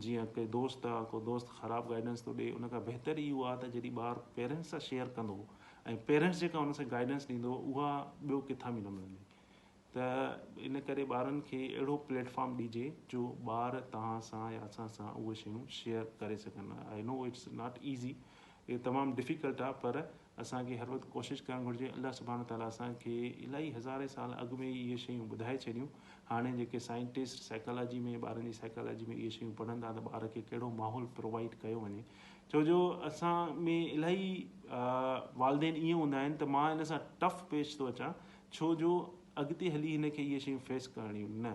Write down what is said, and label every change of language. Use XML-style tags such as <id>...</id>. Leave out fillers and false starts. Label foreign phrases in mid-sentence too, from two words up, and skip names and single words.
<sd>जीअं के दोस्त आहे, को दोस्त ख़राबु गाइडेंस थो ॾिए, उन खां बहितर इहो आहे त जॾहिं ॿारु पेरेंट्स सां शेयर कंदो ऐं पेरेंट्स जेका उन सां गाइडेंस ॾींदो, उहा ॿियो किथां बि न मिलंदी। त इन करे ॿारनि खे अहिड़ो प्लेटफॉर्म ॾिजे जो ॿार तव्हां सां या असां सां उहे शयूं शेयर करे सघनि।</sd> <en>I know it's not easy,</en> <sd>इहे तमामु डिफ़िकल्ट आहे, पर असांखे हर वक़्तु कोशिशि करणु घुरिजे।</sd> <ar>الله سبحانه وتعالى</ar> <sd>असांखे इलाही हज़ारे साल अॻु में इहे शयूं ॿुधाए छॾियूं। हाणे जेके साइंटिस्ट साइकोलॉजी में, ॿारनि जी साइकोलॉजी में इहे शयूं पढ़ंदा त ॿार खे कहिड़ो माहौल प्रोवाइड कयो वञे। छो जो असां में इलाही वालदेन ईअं हूंदा आहिनि त मां इन सां टफ पेश थो अचां, छो जो अॻिते हली हिन खे इहे शयूं फेस करणियूं न।</sd>